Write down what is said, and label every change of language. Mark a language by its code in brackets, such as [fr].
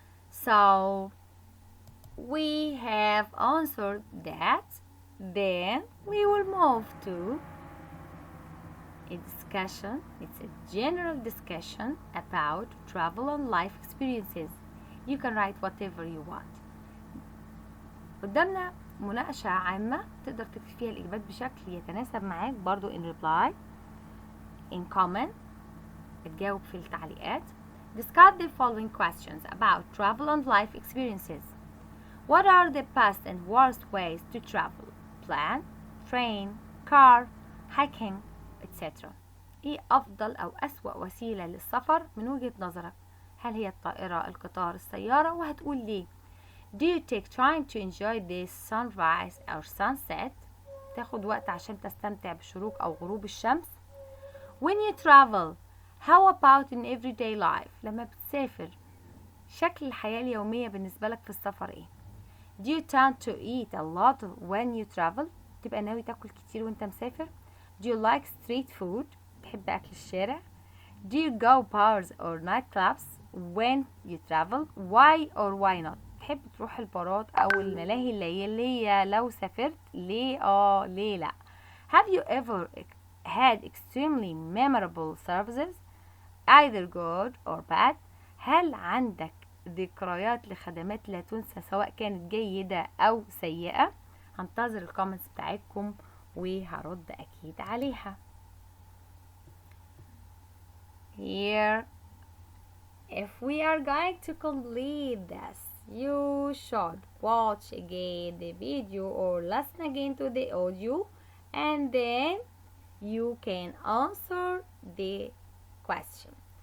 [en] So we have answered that. Then we will move to a discussion. It's a general discussion about travel and life experiences. You can write whatever you want. [ar] قدامنا مناقشة عامة تقدر تكتب فيها الإجابات بشكل يتناسب معاك برضو [en] in reply, in comment, [ar] تجاوب في التعليقات. [en] Discuss the following questions about travel and life experiences. What are the best and worst ways to travel? Plan, train, car, hiking, etc. [ar] ايه أفضل أو أسوأ وسيلة للسفر من وجهة نظرك؟ هل هي الطائرة، القطار، السيارة؟ وهتقول ليه؟ [en] Do you take time to enjoy the sunrise or sunset؟ [ar] تاخد وقت عشان تستمتع بشروق أو غروب الشمس. [en] When you travel, how about in everyday life؟ [ar] لما بتسافر شكل الحياة اليومية بالنسبة لك في السفر ايه؟ [en] Do you tend to eat a lot when you travel؟ [ar] تبقى ناوي تاكل كتير وانت مسافر؟ [en] Do you like street food؟ [ar] تحب أكل الشارع؟ [en] Do you go bars or nightclubs when you travel? Why or why not؟ [ar] تحب تروح البارات أو الملاهي الليلية لو سافرت؟ ليه ليه لأ؟ [en] Have you ever had extremely memorable services either good or bad؟ [ar] هل عندك ذكريات لخدمات لا تنسى سواء كانت جيدة أو سيئة؟ هنتظر الكومنتس بتاعتكم وهرد أكيد عليها. [en] Here, if we are going to complete this, you should watch again the video or listen again to the audio, and then you can answer the question.